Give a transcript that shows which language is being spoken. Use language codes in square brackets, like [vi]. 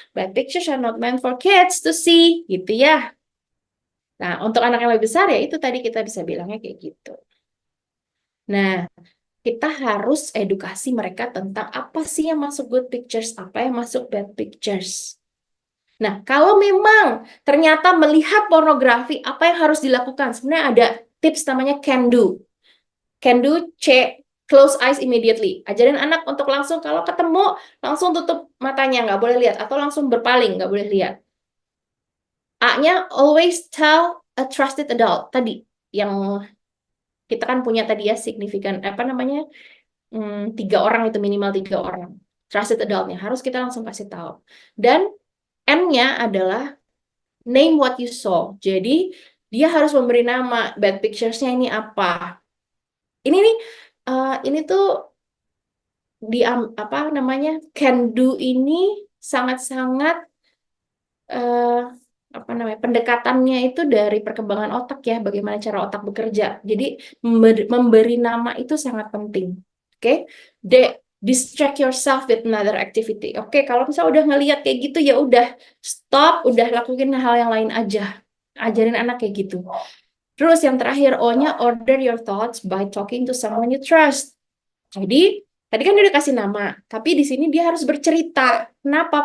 [en] Bad pictures are not meant for kids to see [id] gitu ya. Nah, untuk anak yang lebih besar ya itu tadi kita bisa bilangnya kayak gitu. Nah, kita harus edukasi mereka tentang apa sih yang masuk good pictures, apa yang masuk bad pictures. Nah, kalau memang ternyata melihat pornografi, apa yang harus dilakukan? Sebenarnya ada tips namanya can do. Can do C, [en] close eyes immediately. [id] Ajarin anak untuk langsung kalau ketemu langsung tutup matanya, nggak boleh lihat, atau langsung berpaling, nggak boleh lihat. [en] A-nya always tell a trusted adult. [id] Tadi yang kita kan punya tadi ya signifikan apa namanya 3 orang itu minimal 3 orang. Trusted adultnya harus kita langsung kasih tahu. Dan N-nya adalah [en] name what you saw. [id] Jadi dia harus memberi nama bad pictures-nya ini apa. Ini nih ini tuh di apa namanya can do ini sangat-sangat eh, apa namanya pendekatannya itu dari perkembangan otak ya, bagaimana cara otak bekerja. Jadi memberi nama itu sangat penting. [en] Oke, D, distract yourself with another activity. [id] Oke, kalau misalnya udah ngelihat kayak gitu ya udah stop, udah lakuin hal yang lain aja. Ajarin anak kayak gitu. Terus yang terakhir O-nya [en] order your thoughts by talking to someone you trust. [id] Jadi, tadi kan dia udah kasih nama, tapi di sini dia harus bercerita. Kenapa?